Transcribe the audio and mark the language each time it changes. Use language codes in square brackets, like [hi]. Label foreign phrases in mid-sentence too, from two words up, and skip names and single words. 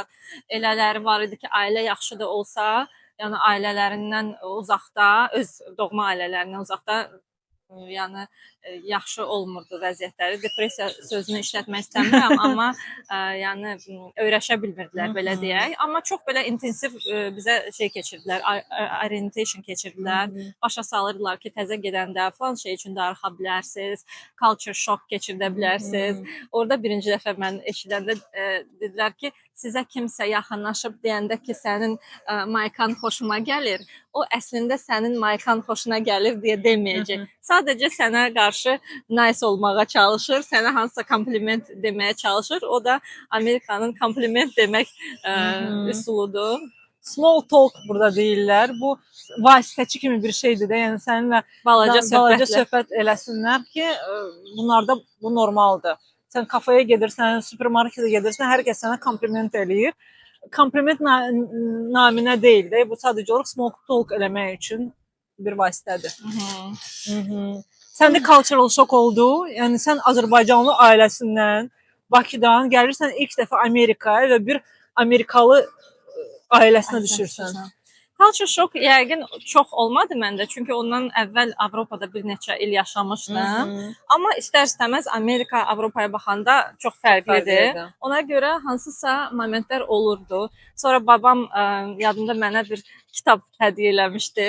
[az] Elələri var idi ki, ailə yaxşı da olsa, yəni ailələrindən uzaqda, öz doğma ailələrindən uzaqda, yəni yaxşı olmurdu vəziyyətləri. Depressiya sözünü işlətmək istəmirəm, amma yəni öyrəşə bilmirdilər belə deyək. Amma çox belə intensiv bizə şey keçirdilər, orientation keçirdilər. Başa salırdılar ki, təzə gedəndə falan şey üçün darıxa bilərsiniz, [en] culture shock [az] keçirdə bilərsiniz. Orada birinci dəfə mən eşidəndə dedilər ki, sizə kimsə yaxınlaşıb deyəndə ki, sənin maykan xoşuma gəlir, o əslində sənin maykan xoşuna gəlir deyə deməyəcək. Sadəcə sənə qarşı nice olmağa çalışır, sənə hansısa kompliment deməyə çalışır. O da Amerikanın kompliment demək üsuludur. [en] Small talk [az] burada deyirlər. Bu vasitəçi kimi bir şeydir də. Yəni səninlə Balaca söhbət eləsinlər ki, bunlarda bu normaldır. Sən kafeye gedirsən, supermarketə gedirsən, hər kəs sənə kompliment eləyir. Kompliment naminə deyil də, bu sadəcə olaraq [en] small talk [az] eləmək üçün bir vasitədir. Səndə [en] cultural shock [az] oldu. Yəni sən Azərbaycanlı ailəsindən, Bakıdan gəlirsən ilk dəfə Amerikaya və bir Amerikalı ailəsinə düşürsən. [en] Culture shock [az] yəqin çox olmadı məndə, çünki ondan əvvəl Avropada bir neçə il yaşamışdım. Amma istər-istəməz Amerika Avropaya baxanda çox fərqlidir. Ona görə hansısa momentlər olurdu. Sonra babam yadımda mənə bir kitab hədiyyə eləmişdi.